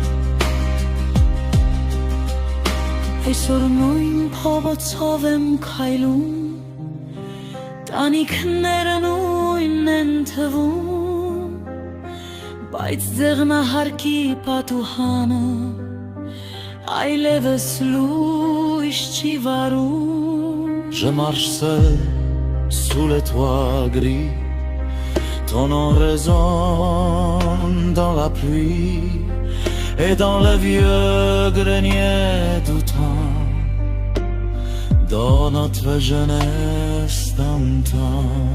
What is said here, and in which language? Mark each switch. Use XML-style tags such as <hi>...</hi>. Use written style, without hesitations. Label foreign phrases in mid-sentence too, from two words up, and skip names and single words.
<hy>Այսօր նույն փողոցով եմ քայլում Տանիքները նույնն են թվում Բայց ձեղնահարկի պատուհանը այլևս լույս չի վարում</hy> <fr>Je marche seul sous les toits gris Ton nom résonne dans la pluie Et dans le vieux grenier du temps Dans notre jeunesse d'antan</fr>